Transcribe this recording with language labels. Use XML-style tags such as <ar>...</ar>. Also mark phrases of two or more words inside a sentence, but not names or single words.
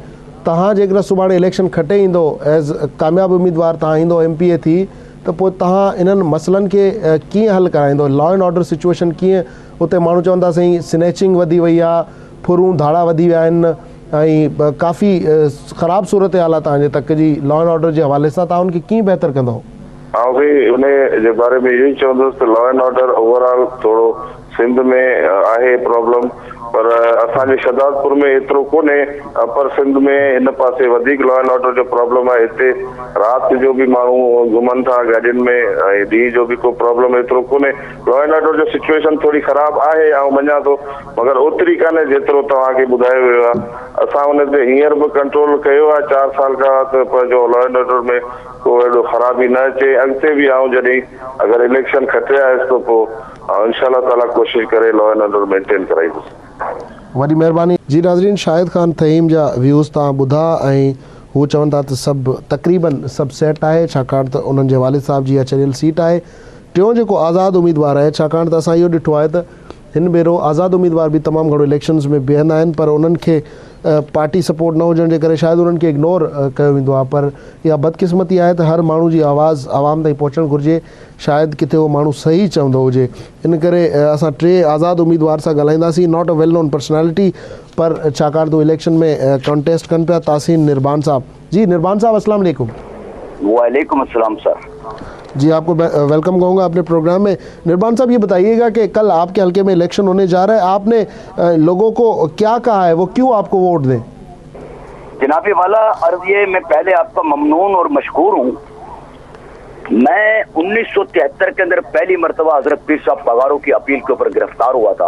<sd>तव्हां जेकॾहिं सुभाणे इलेक्शन खटे ईंदो एज़ कामयाबु उमेदवार, तव्हां ईंदो MPA थी, त पोइ तव्हां इन्हनि मसइलनि खे कीअं हल कराईंदो?</sd> <en>law and order situation</en> <sd>कीअं? उते माण्हू चवनि था साईं स्नैचिंग वधी वई आहे, फुरूं धाड़ा वधी विया आहिनि ऐं काफ़ी ख़राबु सूरत हाल आहे तव्हांजे तक जी</sd> <en>law and order</en> <sd>जे हवाले सां। तव्हां उनखे कीअं बहितर कंदो? भाई उन जे बारे में इहो ई चवंदुसि त</sd> <en>law and order overall</en> <sd>थोरो सिंध में आहे प्रॉब्लम, पर असांजे शहदादपुर में एतिरो कोन्हे। अपर सिंध में हिन पासे वधीक</sd> <en>law and order</en> <sd>जो प्रॉब्लम आहे। हिते राति जो बि माण्हू घुमनि था गाॾियुनि में ऐं ॾींहं जो बि को प्रॉब्लम एतिरो कोन्हे।</sd> <en>law and order</en> <sd>जो सिचुएशन थोरी ख़राबु आहे, ऐं मञा थो, मगर ओतिरी कान्हे जेतिरो तव्हांखे ॿुधायो वियो आहे। असां हुन ते हींअर बि कंट्रोल कयो आहे 4 साल खां, त पंहिंजो</sd> <en>law and order</en> <sd>में को अहिड़ो ख़राबी न अचे। अॻिते बि आऊं जॾहिं अगरि इलेक्शन खटे आयुसि त पोइ</sd> <ar>إن شاء الله تعالى</ar> <sd>कोशिशि करे</sd> <en>law and order maintain</en> <sd>कराईंदुसि। वॾी महिरबानी। जी नाज़रीन, शाहिद ख़ान तहीम जा व्यूज़ तव्हां ॿुधा ऐं हू चवनि था त सभु तक़रीबन सभु सेट आहे, छाकाणि त उन्हनि जे वालिद साहब जी चरियल सीट आहे। टियों जेको आज़ादु उम्मीदवार आहे, छाकाणि त असां इहो ॾिठो आहे त हिन भेरो आज़ादु उम्मीदवार बि तमामु घणो इलेक्शन्स में बीहंदा आहिनि, पर उन्हनि खे</sd> <en>party support</en> <sd>न हुजण जे करे शायदि उन्हनि खे इग्नोर कयो वेंदो आहे। पर इहा बदकिस्मती आहे त हर माण्हू जी आवाज़ आवाम ताईं पहुचणु घुरिजे, शायदि किथे उहो माण्हू सही चवंदो हुजे। इन करे असां टे आज़ादु उम्मीदवार सां ॻाल्हाईंदासीं,</sd> <en>not a well known personality,</en> <sd>पर छाकाणि त इलेक्शन में कॉन्टेस्ट कनि पिया। तासीन निर्बान साहब जी, निर्बान साहब</sd> <ar>السلام عليكم. وعليكم السلام सर</ar> <ur>جی، آپ کو ویلکم کہوں گا اپنے پروگرام میں۔ نربان صاحب یہ بتائیے گا کہ کل آپ کے حلقے میں الیکشن ہونے جا رہا ہے، آپ نے لوگوں کو کیا کہا ہے، وہ کیوں آپ کو ووٹ دیں? جنابِ والا عرض یہ، میں پہلے آپ کا ممنون اور مشکور ہوں. میں 1973 کے اندر پہلی مرتبہ حضرت پیر صاحب پگارو کی اپیل کے اوپر گرفتار ہوا تھا.</ur>